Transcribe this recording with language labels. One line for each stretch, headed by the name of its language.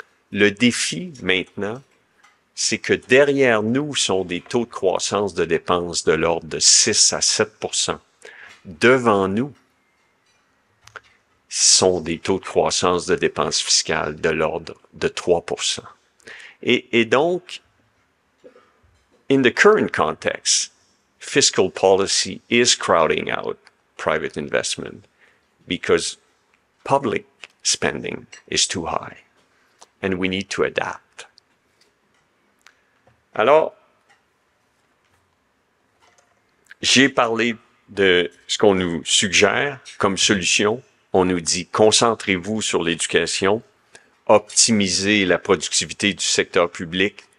French: Le défi maintenant, c'est que derrière nous sont des taux de croissance de dépenses de l'ordre de 6 à 7%. Devant nous sont des taux de croissance de dépenses fiscales de l'ordre de 3%. Et donc,
English: in the current context, fiscal policy is crowding out private investment because public spending is too high and we need to adapt.
French: Alors, j'ai parlé de ce qu'on nous suggère comme solution. On nous dit, concentrez-vous sur l'éducation, optimisez la productivité du secteur public